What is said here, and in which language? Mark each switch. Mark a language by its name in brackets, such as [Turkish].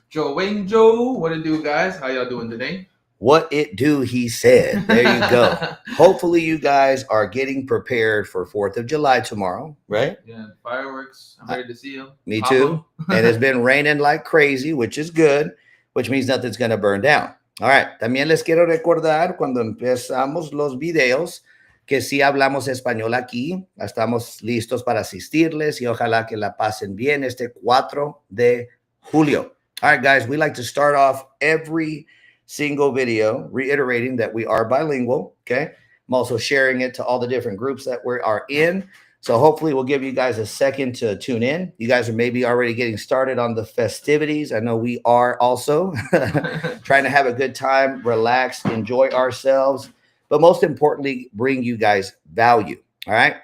[English] Joe Wayne Joe. What it do, guys? How y'all doing today? What It Do, he said. There you go. Hopefully you guys are getting prepared for 4th of July tomorrow, right? Yeah, fireworks. I'm ready to see them. Me too. And it's been raining like crazy, which is good, which means nothing's going to burn down. All right. [Spanish] También les quiero recordar cuando empezamos los videos que sí hablamos español aquí. Estamos listos para asistirles y ojalá que la pasen bien este 4 de julio. [English] All right, guys, we like to start off every single video reiterating that we are bilingual, okay? I'm also sharing it to all the different groups that we are in. So hopefully we'll give you guys a second to tune in. You guys are maybe already getting started on the festivities. I know we are also trying to have a good time, relax, enjoy ourselves, but most importantly, bring you guys value. All right.